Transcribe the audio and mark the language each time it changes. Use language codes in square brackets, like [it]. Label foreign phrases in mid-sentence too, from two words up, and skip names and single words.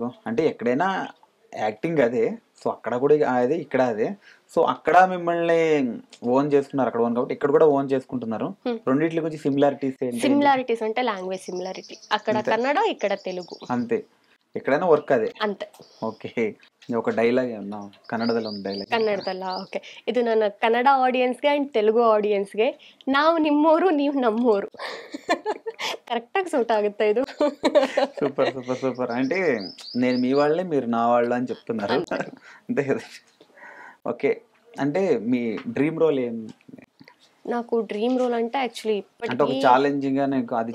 [te] అంటే ఎక్కడైనా యాక్టింగ్ అదే. సో, అక్కడ కూడా అదే, ఇక్కడ అదే. సో, అక్కడ మిమ్మల్ని ఓన్ చేసుకున్నారు. అక్కడ ఓన్ కాబట్టి ఇక్కడ కూడా ఓన్ చేసుకుంటున్నారు. హ్మ్. రెండిట్లి గురించి సిమిలారిటీస్ ఏంటి? సిమిలారిటీస్ అంటే [en] language similarity. [te] అక్కడ అంతే. కన్నడ, ఇక్కడ తెలుగు. అంతే. ఎక్కడైనా వర్క్ అదే. అంతే. ఓకే. ఒక డైలాగ్ ఏమన్నా [kn] ಕನ್ನಡದಲ್ಲಿ ಒಂದು ಡೈಲಾಗ್ ಹೇಳ್ತೀರಾ? ಕನ್ನಡದಲ್ಲ? ಓಕೆ. ಇದು ನನ್ನ ಕನ್ನಡ ಆಡಿಯನ್ಸ್‌ಗೆ ಆ್ಯಂಡ್ ತೆಲುಗು ಆಡಿಯನ್ಸ್‌ಗೆ. ನಾವು ನಿಮ್ಮೋರು, ನೀವು ನಮ್ಮೋರು. [te] కరెక్ట్‌గా సూట్ ఆಗುತ್ತಾ ఇది? సూపర్. సూపర్. సూపర్. అంటే నేను మీ వాళ్ళే, మీరు నా వాళ్ళు అని చెప్తున్నారు. అంతే. అంతే కదా! ఓకే. అంటే మీ [en] dream role [te] ఏం? నాకు [en] dream role [te] అంటే యాక్చువల్లీ అంటే ఒక ఇప్పటికి ఛాలెంజింగ్‌గా నీకు అది